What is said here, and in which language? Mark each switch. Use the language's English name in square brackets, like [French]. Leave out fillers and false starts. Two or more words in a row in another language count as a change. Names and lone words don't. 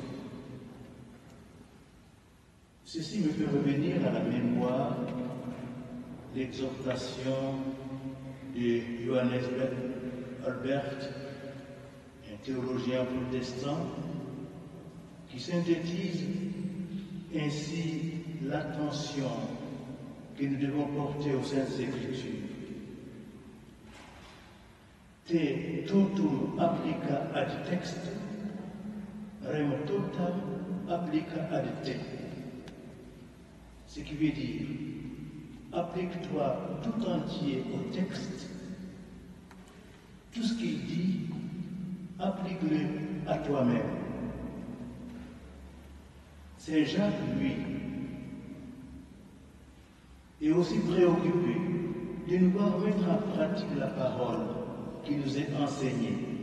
[French] Ceci me fait revenir à la mémoire l'exhortation de Johannes Albert, un théologien protestant, qui synthétise ainsi l'attention que nous devons porter aux Saintes Écritures. [Latin] Te totum applica ad textum, rem totam applica ad te. [French] Ce qui veut dire, applique-toi tout entier au texte, tout ce qu'il dit, applique-le à toi-même. Saint Jacques, lui, est aussi préoccupé de nous voir mettre en pratique la parole qui nous est enseignée.